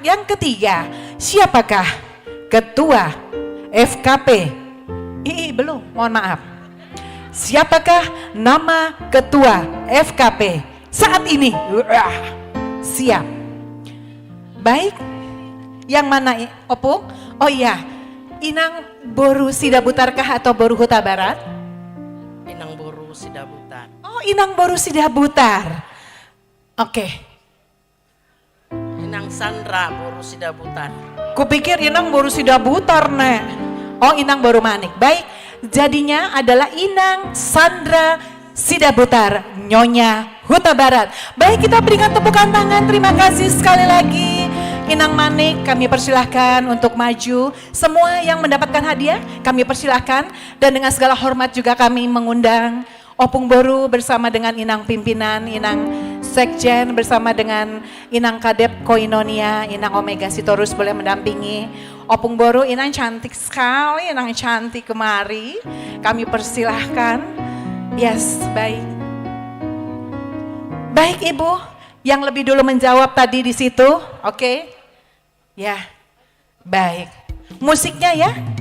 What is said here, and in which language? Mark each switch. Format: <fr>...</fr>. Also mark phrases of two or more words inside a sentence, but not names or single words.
<id>Yang ketiga, siapakah Ketua FKP? Belum, mohon maaf. Siapakah nama Ketua FKP saat ini? Siap. Baik. Yang mana Opung? Oh iya, Inang Boru Sidabutarkah atau Boru Huta Barat? Inang Boru Sidabutar. Oh, Inang Boru Sidabutar. Oke. Inang Sandra Boru Sidabutar. Kupikir Inang Boru Sidabutar, Nek. Oh, Inang Boru Manik. Baik, jadinya adalah Inang Sandra Sidabutar, Nyonya Huta Barat. Baik, kita berikan tepukan tangan. Terima kasih sekali lagi. Inang Manik, kami persilahkan untuk maju. Semua yang mendapatkan hadiah, kami persilahkan. Dan dengan segala hormat juga kami mengundang Opung Boru bersama dengan Inang Pimpinan, Inang Sekjen bersama dengan Inang Kadep Koinonia, Inang Omega Sitorus boleh mendampingi Opung Boru. Inang cantik sekali, Inang cantik kemari. Kami persilahkan. Yes, baik. Baik Ibu, yang lebih dulu menjawab tadi di situ, oke? Ya, baik. Musiknya ya?</id>